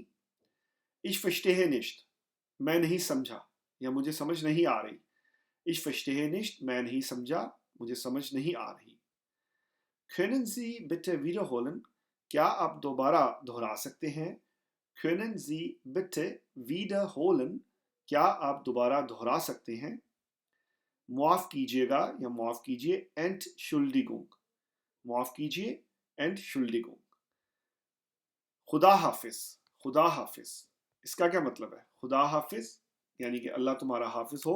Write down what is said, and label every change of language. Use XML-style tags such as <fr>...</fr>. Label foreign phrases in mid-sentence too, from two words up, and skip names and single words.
<de>Ich verstehe nicht,</de> <ur>میں نہیں سمجھا یا مجھے سمجھ نہیں آ رہی.</ur> <de>Ich verstehe nicht,</de> <ur>میں نہیں سمجھا، مجھے سمجھ نہیں آ رہی.</ur> <de>Können Sie bitte wiederholen,</de> <ur>کیا آپ دوبارہ دہرا سکتے ہیں?</ur> <de>Können Sie bitte wiederholen,</de> <ur>کیا آپ دوبارہ دہرا سکتے ہیں? معاف کیجیے گا یا معاف کیجیے, Entschuldigung, معاف کیجیے, Entschuldigung। خدا حافظ، خدا حافظ، اس کا کیا مطلب ہے? خدا حافظ یعنی کہ اللہ تمہارا حافظ ہو.</ur>